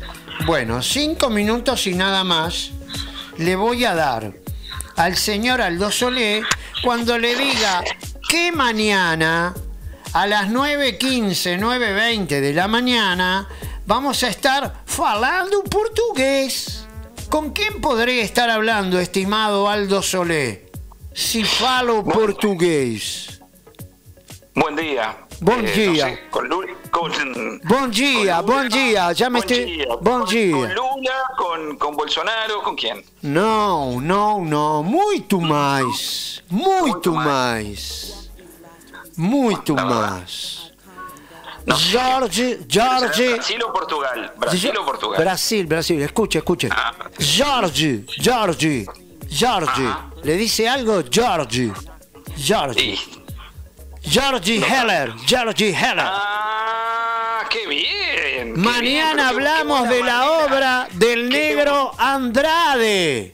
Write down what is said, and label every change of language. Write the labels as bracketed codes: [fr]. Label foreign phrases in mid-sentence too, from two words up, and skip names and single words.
[es] Bueno, 5 minutos y nada más le voy a dar al señor Aldo Solé cuando le diga que mañana a las 9:15, 9:20 de la mañana vamos a estar [pt] falando portugués. [es] ¿Con quién podré estar hablando, estimado Aldo Solé, si [pt] falo portugués? [es] Buen día. [pt] Bom dia. [es] No sé, con Lula, [pt] bom dia, bom dia. [es] Ya me estoy. [pt] Bom dia. [es] Con Lula, con Bolsonaro, ¿con quién? [pt] Não, muito mais. Muito mais. Muito mais. [es] No sé. Jorge. ¿Brasil o Portugal? ¿Brasil o Portugal? Brasil. Escuche. Ah. Jorge. Ajá. ¿Le dice algo? Jorge. Sí. Jorge Heller. Ah, qué bien. Mañana hablamos de la obra del negro Andrade.